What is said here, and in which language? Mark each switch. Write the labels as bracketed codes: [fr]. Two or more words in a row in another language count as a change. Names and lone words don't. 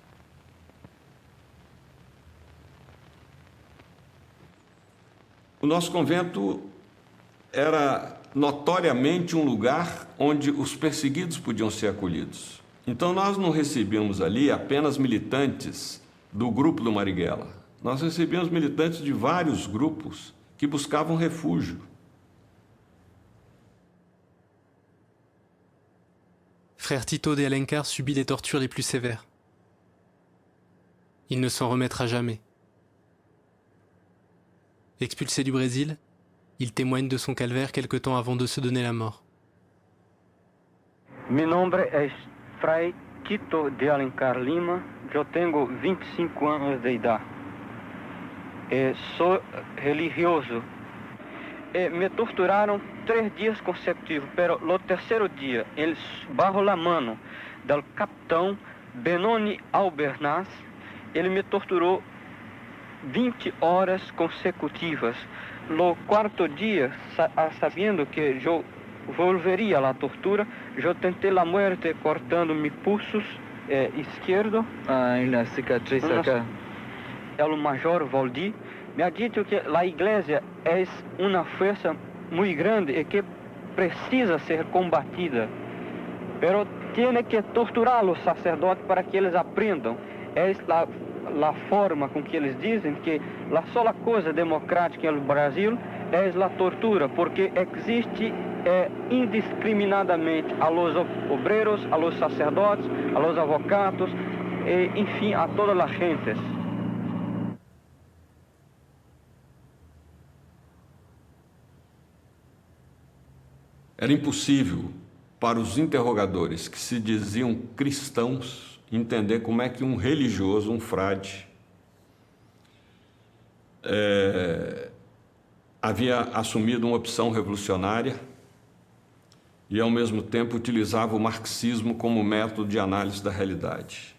[pt] O nosso convento era notoriamente um lugar onde os perseguidos podiam ser acolhidos. Então nós não recebíamos ali apenas militantes do grupo do Marighella. Nós recebíamos militantes de vários grupos que buscavam refúgio. [fr] Frère Tito de Alencar subit les tortures les plus sévères. Il ne s'en remettra jamais. Expulsé du Brésil, il témoigne de son calvaire quelque temps avant de se donner la mort. [es] Mi nombre es Fray Tito de Alencar Lima. [pt] Eu tenho 25 anos de idade. Sou religioso. Me torturaram 3 dias consecutivos, pero no terceiro dia, eles, [es] bajo la mano [pt] do capitão Benoni Albernaz, ele me torturou 20 horas consecutivas. No quarto dia, sabendo que eu volveria à tortura, eu tentei a morte cortando meus pulsos esquerdo. [es] Hay una cicatriz acá. [pt] O major Valdi [es] me ha dicho [pt] que a igreja é uma força muito grande e que precisa ser combatida. [es] Pero tiene que torturar [pt] os sacerdotes para que eles aprendam. É a forma com que eles dizem que a sola coisa democrática no Brasil é a tortura, porque existe indiscriminadamente [es] a los obreros, a los sacerdotes, a los avocados, [pt] e, enfim, a toda a gente. Era impossível para os interrogadores que se diziam cristãos entender como é que um religioso, um frade, havia assumido uma opção revolucionária e, ao mesmo tempo, utilizava o marxismo como método de análise da realidade.